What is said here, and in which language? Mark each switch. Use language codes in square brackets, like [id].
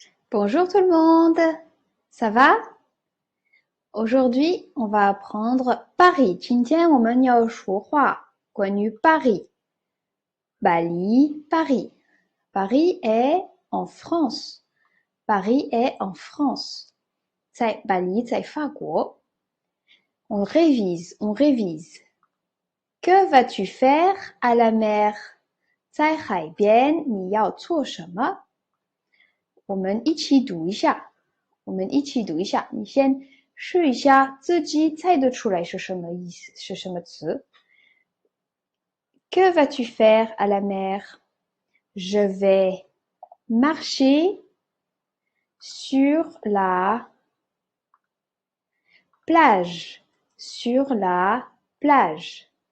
[fr] Bonjour tout le monde, ça va? Aujourd'hui, on va apprendre Paris. [zh] 今天我们要说话关于 Paris. [fr] Bali, Paris. Paris est en France. Paris est en France. [zh] 在 Bali, 在法国. [fr] On révise, on révise. Que vas-tu faire à la mer? [zh] 在海边你要做什么？我们一起读一下。你先试一下自己猜得出来是什么意思，是什么词。 [fr] Que vas-tu faire à la mer? Je vais marcher sur la plage. Sur la plage.